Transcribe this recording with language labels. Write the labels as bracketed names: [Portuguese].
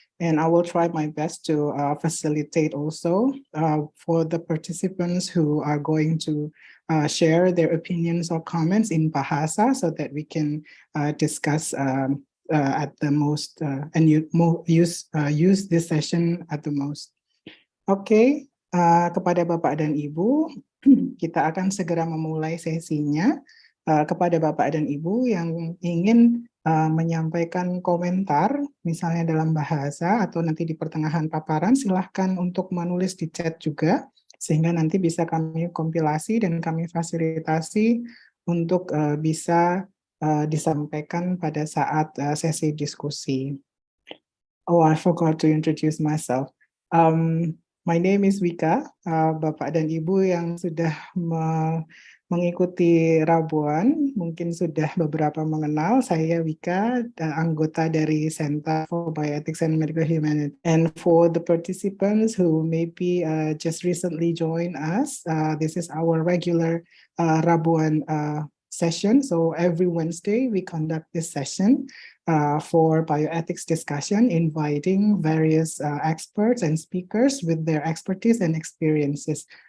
[English] And I will try my best to facilitate also for the participants who are going to share their opinions or comments in Bahasa so that we can discuss at the most and use this session at the most. [Indonesian] Oke, kepada Bapak dan Ibu, kita akan segera memulai sesinya. Kepada Bapak dan Ibu yang ingin menyampaikan komentar, misalnya dalam bahasa atau nanti di pertengahan paparan, silahkan untuk menulis di chat juga, sehingga nanti bisa kami kompilasi dan kami fasilitasi untuk bisa disampaikan pada saat sesi diskusi. [English] Oh, I forgot to introduce myself. My name is Wika. [Indonesian] Bapak dan Ibu yang sudah mengikuti Rabuan mungkin sudah beberapa mengenal saya Wika, anggota dari Center for Bioethics and Medical Humanities. [English] And for the participants who maybe just recently joined us, this is our regular Rabuan session. So every Wednesday we conduct this session for bioethics discussion, inviting various experts and speakers with their expertise and experiences